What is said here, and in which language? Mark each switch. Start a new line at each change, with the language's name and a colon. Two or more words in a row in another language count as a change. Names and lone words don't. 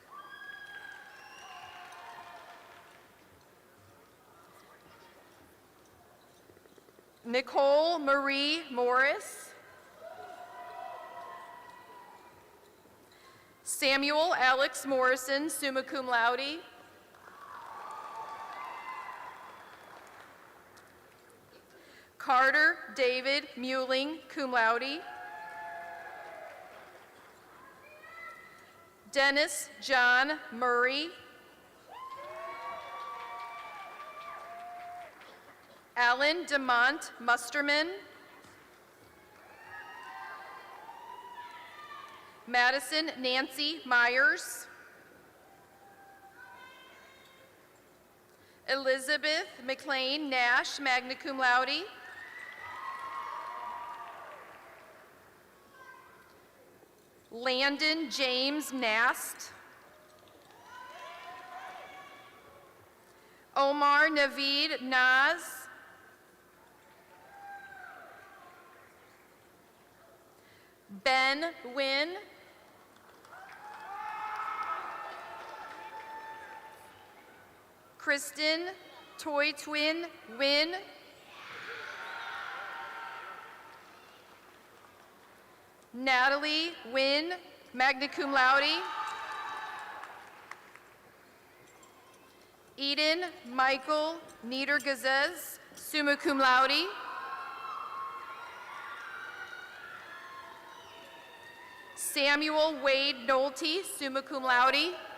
English: Nicole Marie Morris. Samuel Alex Morrison,
Latin: summa cum laude.
English: Carter David Muling,
Latin: cum laude.
English: Dennis John Murray. Alan DeMont Musterman. Madison Nancy Myers. Elizabeth McLean Nash,
Latin: magna cum laude.
English: Landon James Nast. Omar Naveed Naz. Ben Wynn. Kristen Toy Twin Wynn. Natalie Wynn,
Latin: magna cum laude.
English: Eden Michael Niedergazez,
Latin: summa cum laude.
English: Samuel Wade Nolte,
Latin: summa cum laude.